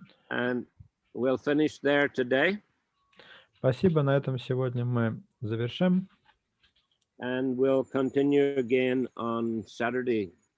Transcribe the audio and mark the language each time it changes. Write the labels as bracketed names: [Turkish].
[English] And we'll finish there today. [Russian] Спасибо. На этом сегодня мы завершим. [English] And we'll continue again on Saturday.